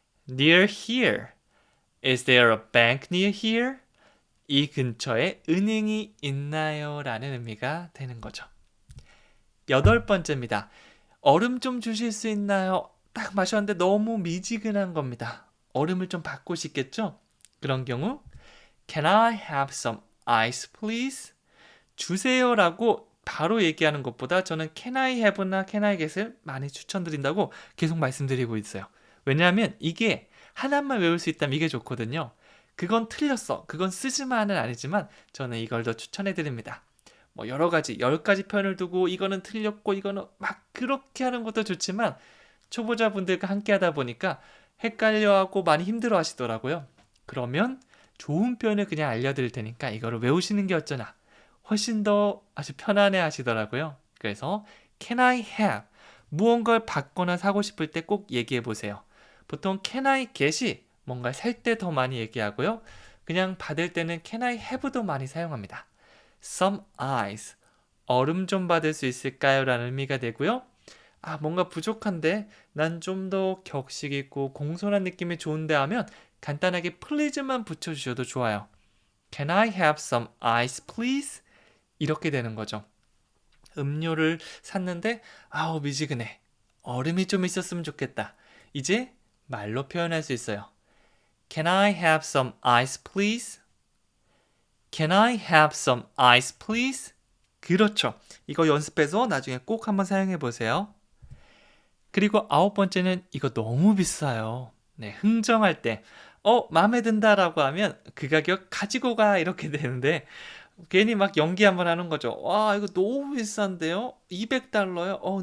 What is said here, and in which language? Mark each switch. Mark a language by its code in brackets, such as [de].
[en] Near here. Is there a bank near here? [ko] 이 근처에 은행이 있나요? 라는 의미가 되는 거죠. 여덟 번째입니다. 얼음 좀 주실 수 있나요? 딱 마셨는데 너무 미지근한 겁니다. 얼음을 좀 받고 싶겠죠? 그런 경우 [en] Can I have some ice please? [ko] 주세요라고 바로 얘기하는 것보다 저는 Can I have나 Can I get을 많이 추천드린다고 계속 말씀드리고 있어요. 왜냐하면 이게 하나만 외울 수 있다면 이게 좋거든요. 그건 틀렸어. 그건 쓰지만은 아니지만 저는 이걸 더 추천해드립니다. 뭐 여러 가지 10가지 표현을 두고 이거는 틀렸고 이거는 막 그렇게 하는 것도 좋지만 초보자분들과 함께 하다 보니까 헷갈려하고 많이 힘들어 하시더라고요. 그러면 좋은 표현을 그냥 알려드릴 테니까 이거를 외우시는 게 어쩌나 훨씬 더 아주 편안해 하시더라고요. [en] 그래서 Can I have? [ko] 무언가를 받거나 사고 싶을 때 꼭 얘기해 보세요. 보통 Can I get이 뭔가 살 때 더 많이 얘기하고요. 그냥 받을 때는 Can I have도 많이 사용합니다. [en] some ice. [ko] 얼음 좀 받을 수 있을까요? 라는 의미가 되고요. 뭔가 부족한데 난 좀 더 격식 있고 공손한 느낌이 좋은데 하면 간단하게 please만 붙여주셔도 좋아요. [en] Can I have some ice, please? [ko] 이렇게 되는 거죠. 음료를 샀는데 미지근해. 얼음이 좀 있었으면 좋겠다. 이제 말로 표현할 수 있어요. [en] Can I have some ice, please? Can I have some ice, please? [ko] 그렇죠. 이거 연습해서 나중에 꼭 한번 사용해 보세요. 그리고 9번째는 이거 너무 비싸요. 네, 흥정할 때 마음에 든다라고 하면 그 가격 가지고 가 이렇게 되는데 괜히 막 연기 한번 하는 거죠. 와, 이거 너무 비싼데요? $200요?